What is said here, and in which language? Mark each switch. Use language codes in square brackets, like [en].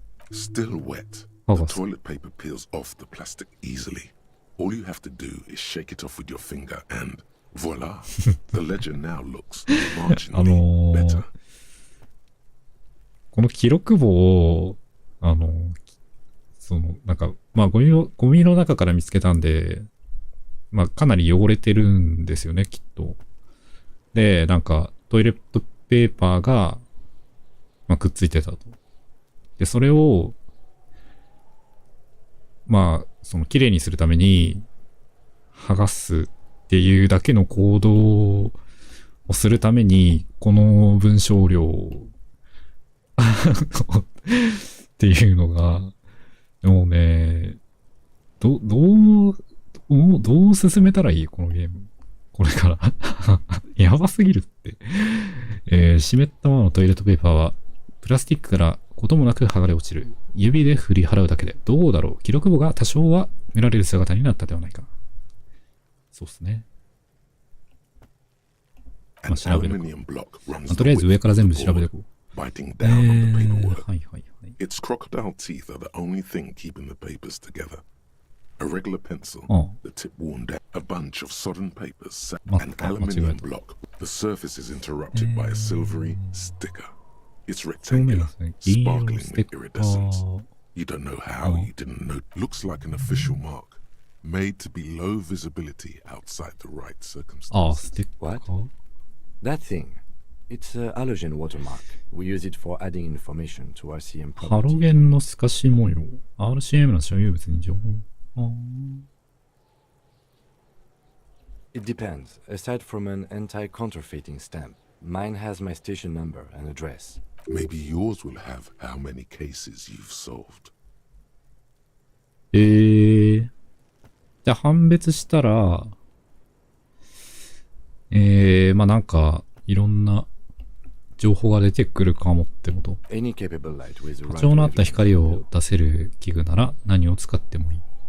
[en] Still wet, the toilet paper peels off the plastic easily. All you have to do is shake it off with your finger and voila, the ledger now looks marginally better. [ja] この記録簿を、なんか、まあゴミの中から見つけたんで、まあかなり汚れてるんですよね、きっと。で、なんかトイレットペーパーが、まあ、くっついてたと。で、それを、まあ、綺麗にするために、剥がすっていうだけの行動をするために、この文章量っていうのが、もうね、どう進めたらいいこのゲーム。これから。やばすぎるって。湿ったままのトイレットペーパーは、プラスチックからこともなく剥がれ落ちる。指で振り払うだけで。どうだろう。記録簿が多少は見られる姿になったではないか。そうっすね。まあ、調べる。とりあえず上から全部調べてこう。 [en] Biting down on the paperwork. [ja] はいはいはい。 [en] Its crocodile teeth are the only thing keeping the papers together. A regular pencil, the tip worn down, a bunch of sodden papers, an aluminium block. The surface is interrupted by a silvery sticker. It's rectangular, sparkling with iridescence. You don't know how, you didn't know. Looks like an official mark, made to be low visibility outside the right circumstances. What? That thing. It's a halogen watermark. We use it for adding information to RCM property. [ja] ハロゲンの透かし模様。RCM の所有物に情報。 [en] It depends. Aside from an anti-counterfeiting stamp, mine has my station number and address. Maybe yours will have how many cases you've solved. [ja] じゃあ判別したら、まあなんかいろんな情報が出てくるかもってこと。波長のあった光を出せる器具なら何を使ってもいい。